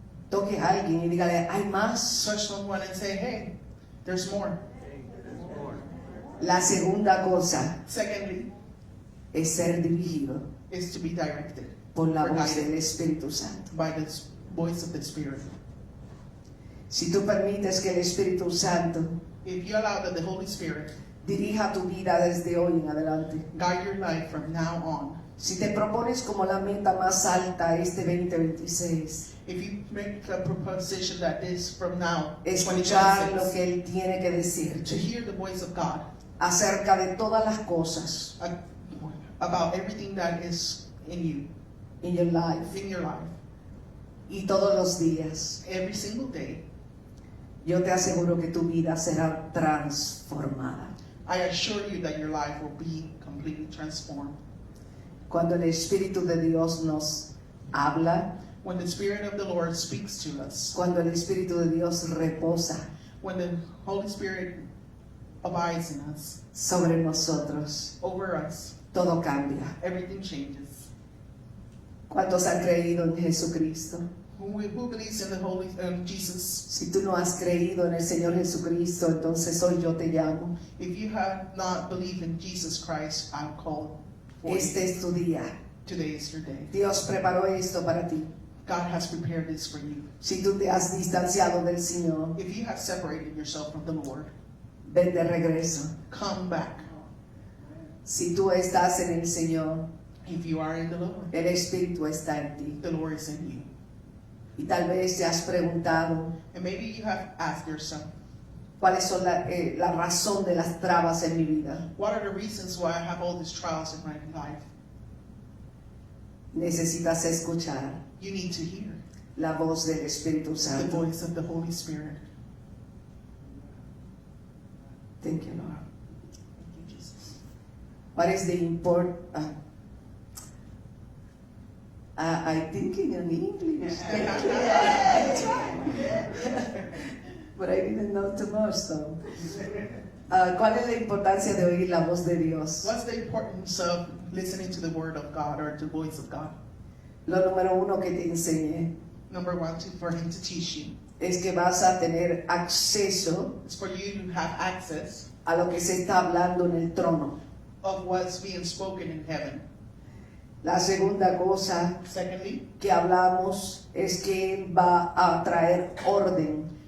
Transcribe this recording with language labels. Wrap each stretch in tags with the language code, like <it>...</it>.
<es>Toque a alguien y dígale, hay más.</es> <en>Touch someone and say, hey, there's more.</en> <es>La segunda cosa</es> <en>Secondly,</en> <es>es ser dirigido</es> <en>is to be directed</en> <es>por la</es> <en>or</en> <es>voz</es> <en>guided</en> <es>del Espíritu Santo.</es> <en>by the voice of the Spirit.</en> <es>Si tú permites que el Espíritu Santo</es> <en>If you allow that the Holy Spirit</en> <es>dirija tu vida desde hoy en adelante,</es> <en>guide your life from now on,</en> <es>si te propones como la meta más alta este 2026,</es> <en>if you make a proposition that is from now,</en> <es>escuchar lo</es> <en>2026,</en> <es>que Él tiene que</es> <en>to</en> <es>decirte</es> <en>hear the voice of God</en> <es>acerca de todas las cosas</es> <en>about everything that is in you, in your life in your life,</en> <es>y todos los días,</es> <en>every single day,</en> <es>yo te aseguro que tu vida será transformada.</es> <en>I assure you that your life will be completely transformed.</en> <es>Cuando el Espíritu de Dios nos habla,</es> <en>When the Spirit of the Lord speaks to us,</en> <es>cuando el Espíritu de Dios reposa</es> <en>when the Holy Spirit abides in us,</en> <es>sobre nosotros,</es> <en>over us,</en> <es>todo cambia.</es> <en>everything changes.</en> <es>¿Cuántos han creído en Jesucristo?</es> <en>Who believes in the Holy Jesus?</en> <es>Si tú no has creído en el Señor Jesucristo, entonces hoy yo te llamo.</es> <en>If you have not believed in Jesus Christ, I'll call for</en> <es>Este</es> <en>you.</en> <es>es tu día.</es> <en>Today is your day.</en> <es>Dios preparó esto para ti.</es> <en>God has prepared this for you.</en> <es>Si tú te has distanciado del Señor,</es> <en>If you have separated yourself from the Lord,</en> <es>ven de regreso.</es> <en>come back.</en> <es>Si tú estás en el Señor,</es> <en>If you are in the Lord,</en> <es>el Espíritu está en ti.</es> <en>the Lord is in you.</en> <es>Y tal vez te has preguntado</es> <en>And maybe you have asked yourself,</en> <es>cuáles son la razón de las trabas en mi vida.</es> <en>what are the reasons why I have all these trials in my life?</en> <es>Necesitas escuchar</es> <en>You need to hear</en> <es>la voz del Espíritu</es> <en>the</en> <es>Santo.</es> <en>voice of the Holy Spirit. Thank you, Lord. Thank you, Jesus. What is the import? I'm thinking in English. Thank you. I tried. But I didn't know too much, so.</en> <es>¿Cuál es la importancia de oír la voz de Dios?</es> <en>What's the importance of listening to the word of God or the voice of God?</en> <es>Lo número uno que te enseñé</es> <en>Number one, for him to teach you.</en> <es>es que vas a tener acceso</es> <en>It's for you to have access</en> <es>a lo que se está hablando en el trono.</es> <en>of what's being spoken in heaven.</en> <es>La segunda cosa</es> <en>Secondly,</en> <es>que hablamos es que Él va a traer orden</es>